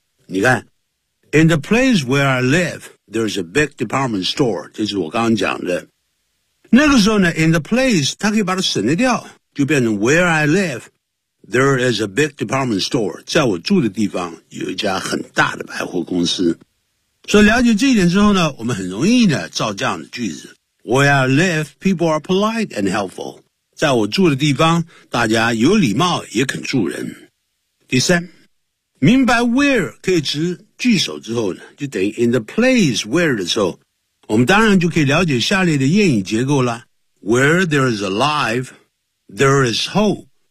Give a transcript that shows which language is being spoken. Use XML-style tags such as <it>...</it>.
<zh>你看</zh> <en>In the place where I live, there's a big department store,</en> <zh>这是我刚刚讲的。那个时候呢</zh> <en>In the place,</en> <zh>它可以把它省得掉，就变成</zh> <en>Where I live, there is a big department store,</en> <zh>在我住的地方有一家很大的百货公司。所以了解这一点之后呢，我们很容易呢造这样的句子。</zh> <en>Where I live, people are polite and helpful.</en> <zh>在我住的地方，大家有礼貌也肯助人。第三，明白 where 可以指句首之后呢，就等于</zh> <en>in the place where</en> <zh>的时候，我们当然就可以了解下列的谚语结构了。</zh> <en>Where there is alive, there is hope.</en>